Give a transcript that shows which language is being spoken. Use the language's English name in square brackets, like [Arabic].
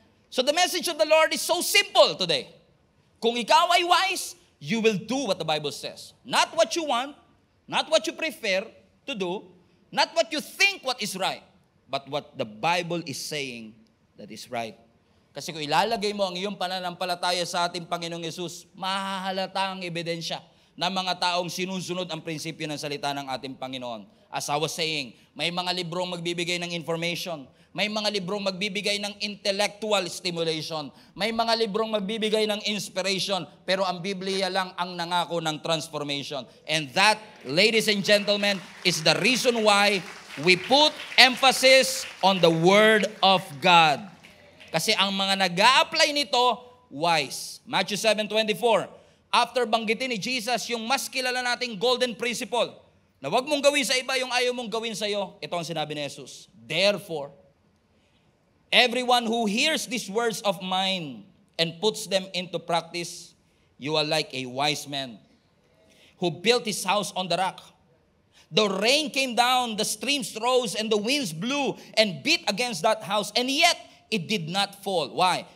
[English] So the message of the Lord is so simple today. [Filipino] Kung ikaw ay [English] wise, you will do what the Bible says. Not what you want, not what you prefer to do, not what you think what is right, but what the Bible is saying that is right. [Filipino] Kasi kung ilalagay mo ang iyong pananampalataya sa ating Panginoong Yesus, mahahalata ang ebidensya ng mga taong sinusunod ang prinsipyo ng salita ng ating Panginoon. [English] As I was saying, [Filipino] may mga librong magbibigay ng information, may mga librong magbibigay ng intellectual stimulation, may mga librong magbibigay ng inspiration, pero ang Biblia lang ang nangako ng transformation. [English] And that, ladies and gentlemen, is the reason why we put emphasis on the Word of God. [Filipino] Kasi ang mga nag-a-apply nito, wise. Matthew 7:24. After banggitin ni Jesus yung mas kilala nating golden principle, na wag mong gawin sa iba yung ayaw mong gawin sa iyo, ito ang sinabi ni Jesus. [English] Therefore, everyone who hears these words of mine and puts them into practice, you are like a wise man who built his house on the rock. The rain came down, the streams rose, and the winds blew and beat against that house, and yet it did not fall. Why?